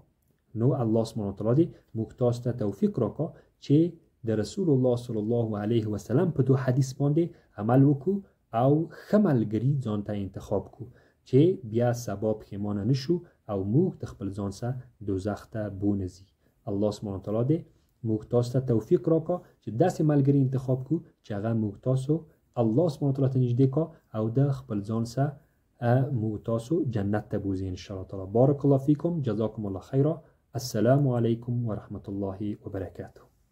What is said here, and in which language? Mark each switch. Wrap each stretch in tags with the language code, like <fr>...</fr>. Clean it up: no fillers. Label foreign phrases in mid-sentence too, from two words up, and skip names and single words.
<ps>نو</ps> <ar>الله سبحانه وتعالی</ar> <ps>دې موږ تاسو ته توفیق راکړي چې د رسول الله</ps> <ar>صلی الله علیه وسلم</ar> <ps>په دو حدیث باندې عمل وکړو او ښه ملګري ځان ته انتخاب کړو چې بیا سبا پښیمانه نشو او موږ د خپل ځان سره دوزخ ته بونځي.</ps> <ar>الله سبحانه وتعالی</ar> <ps>دې موږ تاسو ته توفیق راکړي چې داسې ملګري انتخاب کړو چې هغه موږ تاسو</ps> <ar>الله سبحانه وتعالی</ar> <ps>ته نږدې کړي او د خپل ځان سره موږ تاسو جنت ته بوزي</ps> <ar>ان شاء الله تعالی. بارک الله فیکم، جزاکم الله خیرا. السلام علیکم و رحمت الله و برکاته.</ar>